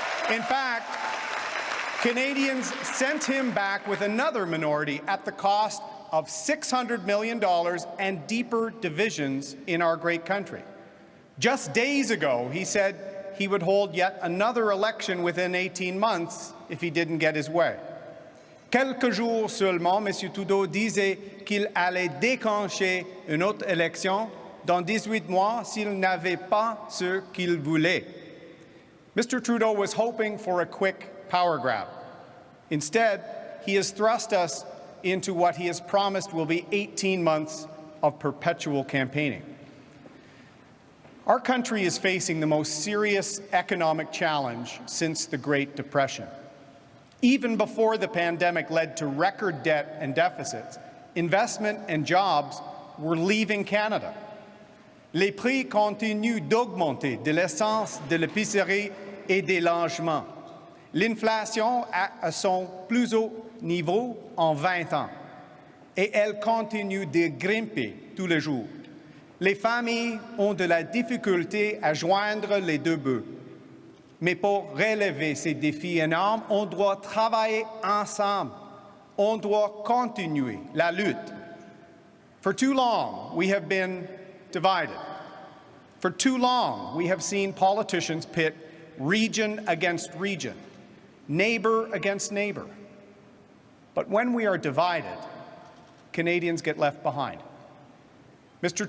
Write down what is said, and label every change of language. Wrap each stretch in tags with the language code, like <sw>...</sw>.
<en>In fact, Canadians sent him back with another minority at the cost of $600 million and deeper divisions in our great country. Just days ago, he said he would hold yet another election within 18 months if he didn't get his way.</en> <fr>Quelques jours seulement, M. Trudeau disait qu'il allait déclencher une autre élection dans 18 mois s'il n'avait pas ce qu'il voulait.</fr> <en>Mr. Trudeau was hoping for a quick power grab. Instead, he has thrust us into what he has promised will be 18 months of perpetual campaigning. Our country is facing the most serious economic challenge since the Great Depression. Even before the pandemic led to record debt and deficits, investment and jobs were leaving Canada.</en> <fr>Les prix continuent d'augmenter de l'essence, de l'épicerie et des logements. L'inflation est à son plus haut niveau en 20 ans et elle continue de grimper tous les jours. Les familles ont de la difficulté à joindre les deux bouts. Mais pour relever ces défis énormes, on doit travailler ensemble. On doit continuer la lutte.</fr> <en>For too long, we have been divided. For too long, we have seen politicians pit region against region, neighbor against neighbor. But when we are divided, Canadians get left behind. Mr.</en>